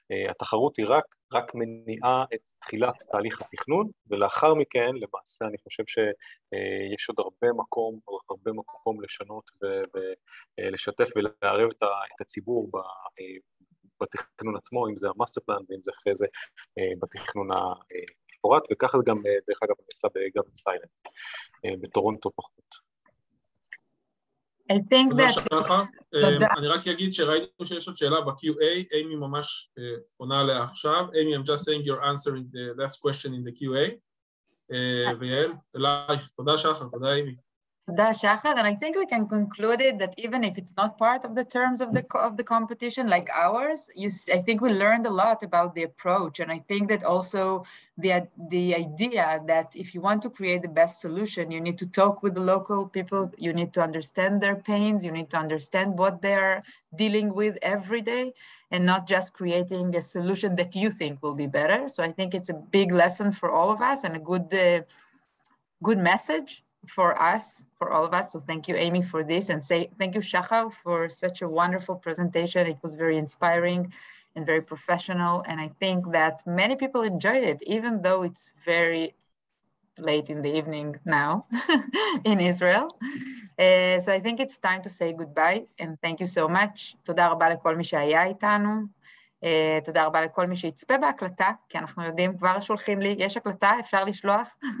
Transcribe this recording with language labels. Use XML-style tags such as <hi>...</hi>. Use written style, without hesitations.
<he>התחרות היא רק מניעה את תחילת תהליך התכנון, ולאחר מכן, למעשה, אני חושב שיש עוד הרבה מקום לשנות ולשתף ולערב את הציבור בתכנון עצמו, אם זה המאסטר פלן, ואם זה אחרי זה בתכנון המפורט, וככה זה גם, דרך אגב, נעשה גם בסיילנט, בטורונטו פחות. תודה שחר. אני רק אגיד שראינו שיש עוד שאלה ב-QA, אימי ממש עונה עליה עכשיו.</he> <en>אימי, I'm just saying your answer in the last question in the QA.</en> <he>ויעל, אלייך, תודה שחר, תודה אימי.</he> <en>Toda Shachar, and I think we can conclude it that even if it's not part of the terms of the competition like ours, I think we learned a lot about the approach, and I think that also the idea that if you want to create the best solution, you need to talk with the local people, you need to understand their pains, you need to understand what they're dealing with every day, and not just creating a solution that you think will be better. So I think it's a big lesson for all of us and a good message for us, for all of us. So thank you, Amy, for this, and thank you, Shachar, for such a wonderful presentation. It was very inspiring and very professional, and I think that many people enjoyed it, even though it's very late in the evening now in Israel. So I think it's time to say goodbye, and thank you so much.</en> <he>תודה רבה לכל מי שהיה איתנו. תודה רבה לכל מי שיצפה בהקלטה, כי אנחנו יודעים, כבר שולחים לי, יש הקלטה, אפשר לשלוח.</he>